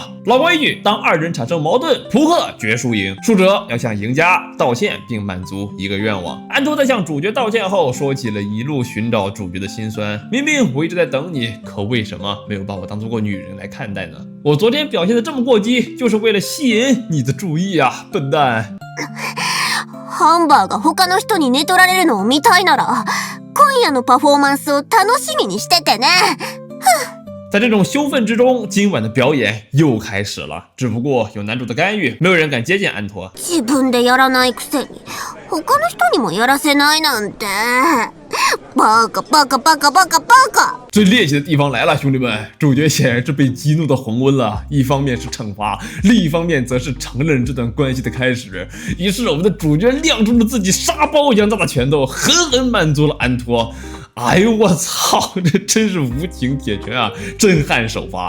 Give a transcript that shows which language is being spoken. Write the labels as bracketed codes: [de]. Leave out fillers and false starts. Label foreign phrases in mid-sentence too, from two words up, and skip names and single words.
[zh] 老规矩，当2人产生矛盾，扑克决输赢，输者要向赢家道歉并满足一个愿望。安托在向主角道歉后，说起了一路寻找主角的辛酸。欢。明明我一直在等你，可为什么没有把我当做过女人来看待呢？我昨天表现的这么过激，就是为了吸引你的注意啊，笨蛋！ [ja] ハンバーが他の人に寝取られるのを見たいなら、今夜のパフォーマンスを楽しみにしててね。 [zh] 在这种羞愤之中，今晚的表演又开始了。只不过有男主的干预，没有人敢接近安托。 [ja] 自分でやらないくせに、他の人にもやらせないなんて。バカバカバカバカバカ！ [zh] 最猎奇的地方来了，兄弟们！主角显然是被激怒的红温了，一方面是惩罚，另一方面则是承认这段关系的开始。于是我们的主角亮出了自己沙包一样大的拳头，狠狠满足了安托。哎呦我操，这真是无情铁拳啊，震撼首发。